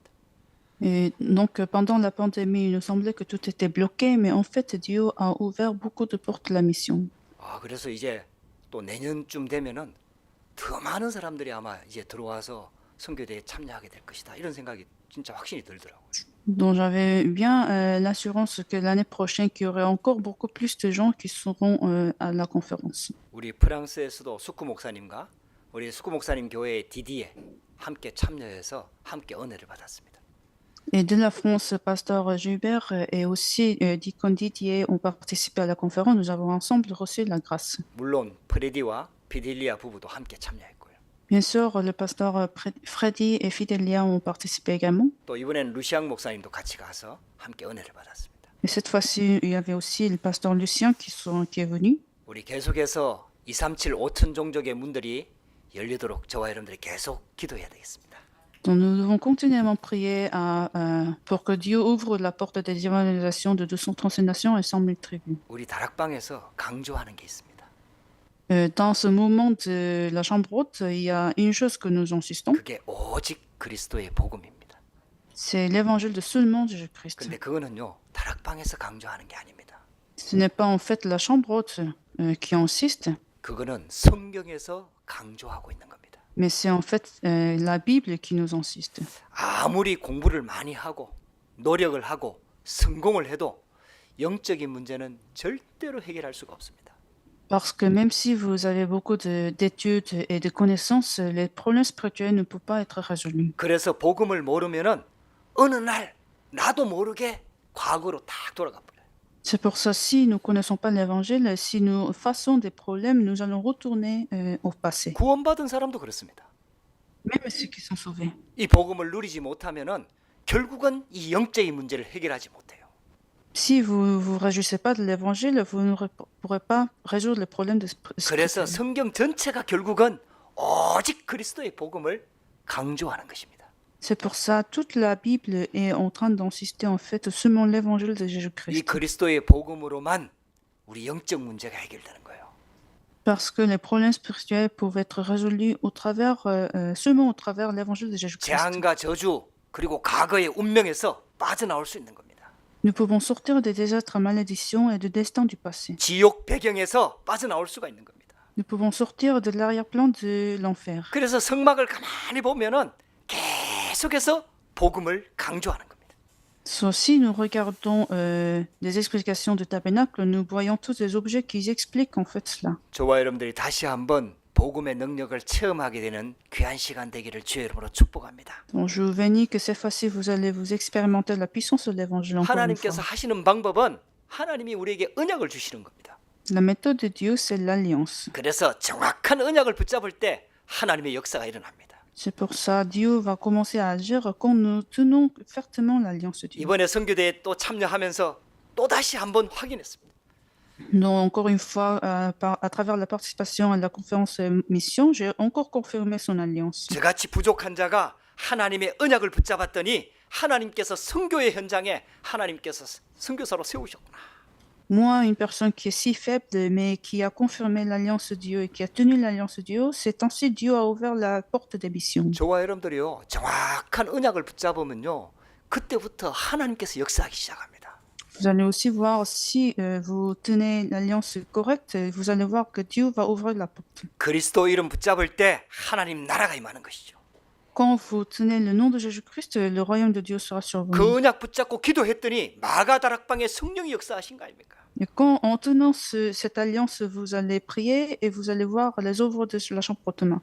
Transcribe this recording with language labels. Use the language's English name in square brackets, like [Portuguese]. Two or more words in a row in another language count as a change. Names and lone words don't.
[French] Et donc, pendant la pandémie, il nous semblait que tout était bloqué, mais en fait, Dieu a ouvert beaucoup de portes de la mission. [Korean] 그래서 이제 또 내년쯤 되면은 더 많은 사람들이 아마 이제 들어와서 선교대에 참여하게 될 것이다. 이런 생각이 진짜 확신이 들더라고요. [French] Donc, j'avais bien l'assurance que l'année prochaine, qu'il y aurait encore beaucoup plus de gens qui seront à la conférence. [Korean] 우리 프랑스에서도 수쿠 목사님과 우리 수쿠 목사님 교회의 디디에 함께 참여해서 함께 은혜를 받았습니다. [French] Et de la France, pasteur Gilbert et aussi Deacon Didier ont participé à la conférence. Nous avons ensemble reçu la grâce. [Korean] 물론 프레디와 비딜리아 부부도 함께 참여했고요. [French] Bien sûr, le pasteur Freddy et Fidelia ont participé également. [Korean] 또 이번엔 루시앙 목사님도 같이 가서 함께 은혜를 받았습니다. [French] Et cette fois-ci, il y avait aussi le pasteur Lucien qui est venu. [Korean] 우리 계속해서 237 5천 종족의 문들이 열리도록 저와 여러분들이 계속 기도해야 되겠습니다. [French] Donc nous devons continuellement prier pour que Dieu ouvre la porte des évangélisations de 236 nations et 100 000 tribus. [Korean] 우리 다락방에서 강조하는 게 있습니다. [French] Dans ce moment de la chambre haute, il y a une chose que nous insistons, [Korean] 그게 오직 그리스도의 복음입니다. [French] c'est l'évangile de seulement Jésus-Christ. [Korean] 근데 그거는요, 다락방에서 강조하는 게 아닙니다. [French] Ce n'est pas en fait la chambre haute qui insiste, [Korean] 그거는 성경에서 강조하고 있는 겁니다. [French] mais c'est en fait la Bible qui nous insiste. [Korean] 아무리 공부를 많이 하고 노력을 하고 성공을 해도 영적인 문제는 절대로 해결할 수가 없습니다. [French] Parce que même si vous avez beaucoup d'études et de connaissances, les problèmes spirituels ne peuvent pas être résolus. [Korean] 그래서 복음을 모르면은 어느 날 나도 모르게 과거로 딱 돌아가 버려요. [French] C'est pour ça, si nous ne connaissons pas l'évangile, si nous faisons des problèmes, nous allons retourner au passé. [Korean] 구원받은 사람도 그렇습니다. [French] Même ceux qui sont sauvés. [Korean] 이 복음을 누리지 못하면은 결국은 이 영적인 문제를 해결하지 못해요. [French] Si vous ne vous réjouissez pas de l'évangile, vous ne pourrez pas résoudre les problèmes [Korean] 그래서 [French] spirituels. [Korean] 성경 전체가 결국은 오직 그리스도의 복음을 강조하는 것입니다. [French] C'est pour ça toute la Bible est en train d'insister en fait seulement l'évangile de [Korean] 이 [French] Jésus-Christ. [Korean] 그리스도의 복음으로만 우리 영적 문제가 해결되는 거예요. [French] Parce que les problèmes spirituels peuvent être résolus seulement au travers l'évangile de Jésus-Christ. [Korean] 재앙과 저주 그리고 과거의 운명에서 빠져나올 수 있는 겁니다. [French] Nous pouvons sortir des désastres, malédictions et du destin du passé. [Korean] 지옥 배경에서 빠져나올 수가 있는 겁니다. [French] Nous pouvons sortir de l'arrière-plan de l'enfer. [Korean] 그래서 성막을 가만히 보면은 계속해서 복음을 강조하는 겁니다. [French] So, si nous regardons les explications du tabernacle, nous voyons tous les objets qui expliquent en fait cela. [Korean] 저와 여러분들이 다시 한번 복음의 능력을 체험하게 되는 귀한 시간 되기를 주의 이름으로 축복합니다. [French] Donc, je vous bénis que cette fois-ci, vous allez vous expérimenter la puissance de l'évangile encore une fois. [Korean] 하나님께서 하시는 방법은 하나님이 우리에게 언약을 주시는 겁니다. [French] La méthode de Dieu, c'est l'alliance. [Korean] 그래서 정확한 언약을 붙잡을 때 하나님의 역사가 일어납니다. [French] C'est pour ça Dieu va commencer à agir quand nous tenons fermement l'alliance de Dieu. [Korean] 이번에 선교대에 또 참여하면서 또 다시 한번 확인했습니다. [French] Donc, encore une fois, à travers la participation à la conférence mission, j'ai encore confirmé son alliance. [Korean] 저같이 부족한 자가 하나님의 언약을 붙잡았더니 하나님께서 선교의 현장에 하나님께서 선교사로 세우셨구나. [French] Moi, une personne qui est si faible, mais qui a confirmé l'alliance de Dieu et qui a tenu l'alliance de Dieu, c'est ainsi Dieu a ouvert la porte des missions. [Korean] 저와 여러분들이요, 정확한 언약을 붙잡으면요, 그때부터 하나님께서 역사하기 시작합니다. [French] Vous allez aussi voir, si vous tenez l'alliance correcte, vous allez voir que Dieu va ouvrir la porte. [Korean] 그리스도 이름 붙잡을 때 하나님 나라가 임하는 것이죠. [French] Quand vous tenez le nom de Jésus-Christ, le royaume de Dieu sera sur [Korean] 그 [French] vous. [Korean] 언약 붙잡고 기도했더니 마가다락방에 성령이 역사하신 거 아닙니까? [French] Et quand, en tenant cette alliance, vous allez prier et vous allez voir les œuvres de la chambre haute.